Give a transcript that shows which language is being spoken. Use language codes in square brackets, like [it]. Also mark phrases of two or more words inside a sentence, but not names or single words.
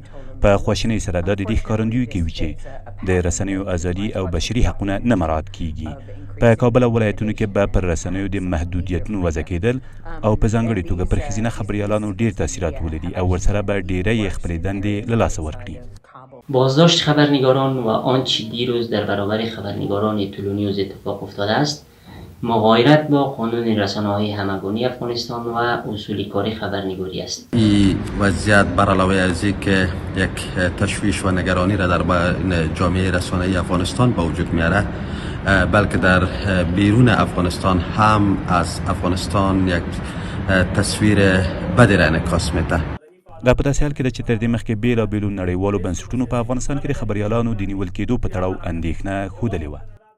[ps] په خواشینۍ سره دا د دې ښکارندویي کوي چې د رسنیو ازادي او بشري حقونه نه مراعات کیږي. په کابل او ولایتونو کې به پر رسنیو د محدودیتونو وضع کېدل او په ځانګړې توګه پر ښځینه خبریالانو ډېر تاثیرات ولري او ورسره به ډېری خپلې دندې له لاسه ورکړي. [fa] بازداشت خبرنگاران و آنچه دیروز در برابر خبرنگاران تلونیوز اتفاق افتاده است مغایرت با قانون رسانه‌های همگانی افغانستان و اصول کار خبرنگاری است. این وضعیت بر علاوه از اینکه یک تشویش و نگرانی را در جامعه رسانه‌ای افغانستان به وجود میاره، بلکه در بیرون افغانستان هم از افغانستان یک تصویر بدی را انعکاس میده. [ps] دا په داسې حال کې ده چې تر دې مخکې بېلابېلو نړیوالو بنسټونو په افغانستان کې د خبریالانو د نیول کېدو په تړاو اندېښنه ښودلې وه.